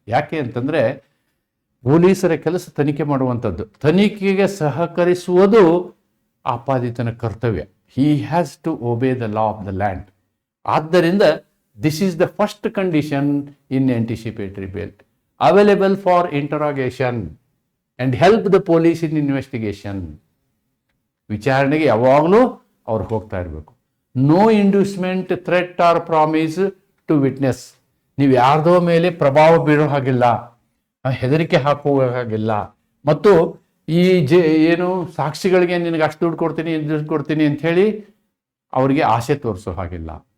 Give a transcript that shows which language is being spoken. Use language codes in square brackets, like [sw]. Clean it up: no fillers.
[kn] ಯಾಕೆ ಅಂತಂದ್ರೆ ಪೊಲೀಸರ ಕೆಲಸ ತನಿಖೆ ಮಾಡುವಂಥದ್ದು, ತನಿಖೆಗೆ ಸಹಕರಿಸುವುದು ಆಪಾದಿತನ ಕರ್ತವ್ಯ. [en] He has to obey the law of the land. ಆದ್ದರಿಂದ this is the first condition in anticipatory bail. Available for interrogation and help the police in investigation. [kn] ವಿಚಾರಣೆಗೆ ಯಾವಾಗಲೂ ಅವ್ರು ಹೋಗ್ತಾ ಇರಬೇಕು. [en] No inducement, threat or promise to witness. [kn] ನೀವು ಯಾರ್ದೋ ಮೇಲೆ ಪ್ರಭಾವ ಬೀಳೋ ಹಾಗಿಲ್ಲ, ಹೆದರಿಕೆ ಹಾಕುವ ಹಾಗಿಲ್ಲ. ಮತ್ತು ಈ ಏನು ಸಾಕ್ಷಿಗಳಿಗೆ ನಿನಗೆ ಅಷ್ಟು ದುಡ್ಡು ಕೊಡ್ತೀನಿ ದುಡ್ಡು ಕೊಡ್ತೀನಿ ಅಂತ ಹೇಳಿ ಅವರಿಗೆ ಆಸೆ ತೋರಿಸೋ ಹಾಗಿಲ್ಲ.